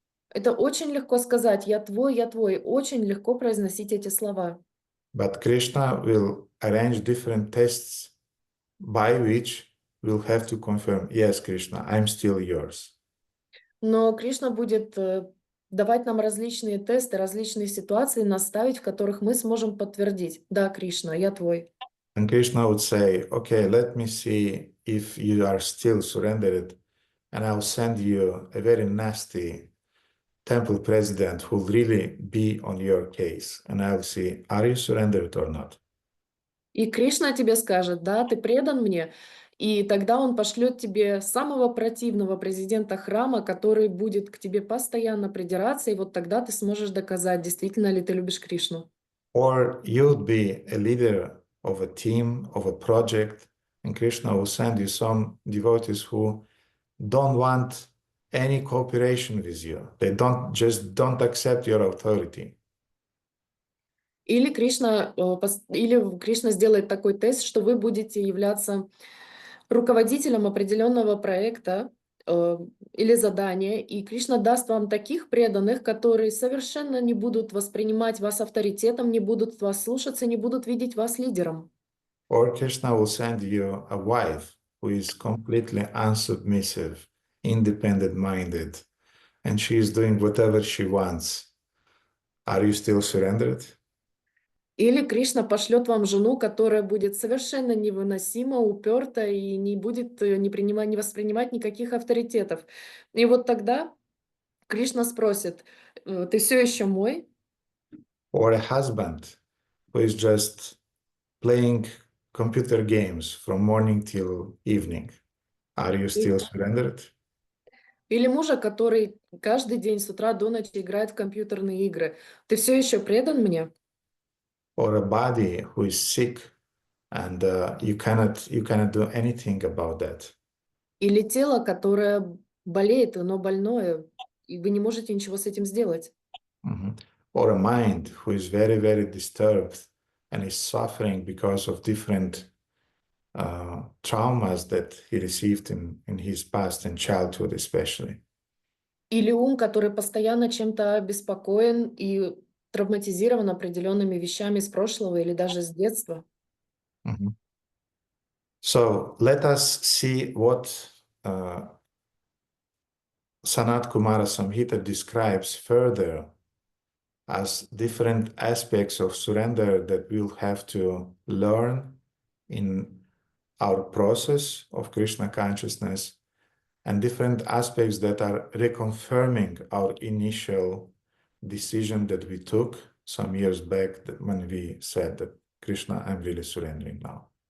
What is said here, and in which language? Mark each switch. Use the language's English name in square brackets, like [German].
[Russian] Это очень легко сказать: я твой, очень легко произносить эти слова. [English] But Krishna will arrange different tests by which we'll have to confirm, yes, Krishna, I'm still yours. [Russian] Но Кришна будет давать нам различные тесты, различные ситуации, наставить, в которых мы сможем подтвердить: да, Кришна, я твой. [English] And Krishna would say, okay, let me see if you are still surrendered, and I'll send you a very nasty temple president who will really be on your case. And I'll see, are you surrendered or not? [Russian] И Кришна тебе скажет: да, ты предан мне. И тогда он пошлет тебе самого противного президента храма, который будет к тебе постоянно придираться, и вот тогда ты сможешь доказать, действительно ли ты любишь Кришну. [English] Or you would be a leader of a team, of a project, and Krishna will send you some devotees who don't want any cooperation with you. They don't accept your authority. [Russian] Или Кришна сделает такой тест, что вы будете являться руководителем определенного проекта или задания, и Кришна даст вам таких преданных, которые совершенно не будут воспринимать вас авторитетом, не будут вас слушаться, не будут видеть вас лидером. [English] Or Krishna will send you a wife who is completely unsubmissive, independent-minded, and she is doing whatever she wants. Are you still surrendered? [Russian] Или Кришна пошлет вам жену, которая будет совершенно невыносимо уперта и не будет не воспринимать никаких авторитетов. И вот тогда Кришна спросит: ты все еще мой? [English] Or a husband who is just playing computer games from morning till evening. Are you still surrendered? [Russian] Или мужа, который каждый день с утра до ночи играет в компьютерные игры. Ты все еще предан мне? [English] Or a body who is sick and you cannot do anything about that. [Russian] Или тело, которое болеет, но больное, и вы не можете ничего с этим сделать? Mhm. [English] Or a mind who is very disturbed and is suffering because of different traumas that he received in his past and childhood especially. [Russian] Или ум, который постоянно чем-то обеспокоен и травматизирован определенными вещами с прошлого или даже с детства. Mhm. [English] So let us see what Sanat Kumara Samhita describes further as different aspects of surrender that we'll have to learn in our process of Krishna consciousness, and different aspects that are reconfirming our initial decision that we took some years back when we said that Krishna, I'm really surrendering now.